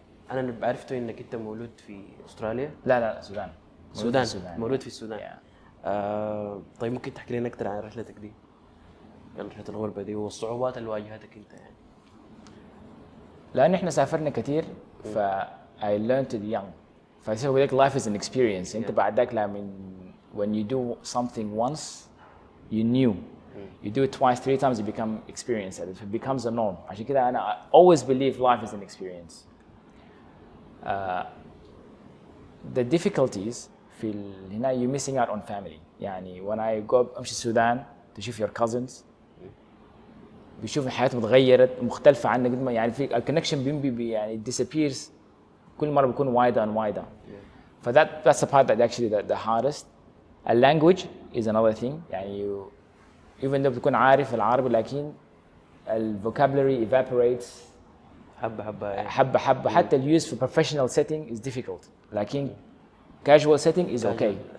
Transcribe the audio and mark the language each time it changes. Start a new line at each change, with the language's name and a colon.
Arabic: أنا عرفته إنك أنت مولود في أستراليا. لا السودان. مولود في السودان. طيب ممكن تحكي لنا أكثر عن رحلتك دي؟ رحلة الغربة دي والصعوبات اللي واجهتك أنت يعني. لأن إحنا سافرنا كثير
English: I learned it young.
Arabic: فيصير لك
English: life is an experience.
Arabic: أنت بعد ذاك
English: when you do something once you knew. You do it twice, 3 times, you become experienced at it. It becomes a norm.
Arabic: عشان كده
English: I always believe life is an experience. The difficulties
Arabic: هنا
English: you're missing out on family.
Arabic: يعني
English: when I go
Arabic: أمشي السودان تشوف
English: your cousins
Arabic: بيشوف حياتهم اتغيرت مختلفة عنك قد ما يعني في الكونكشن يعني
English: disappears
Arabic: كل مرة بيكون
English: wider and wider. that's the part that actually the hardest. A language is another thing.
Arabic: يعني
English: even though
Arabic: بتكون عارف العربي لكن
English: vocabulary evaporates
Arabic: حبة حتى ال
English: use for professional setting is difficult
Arabic: لكن
English: casual setting is okay.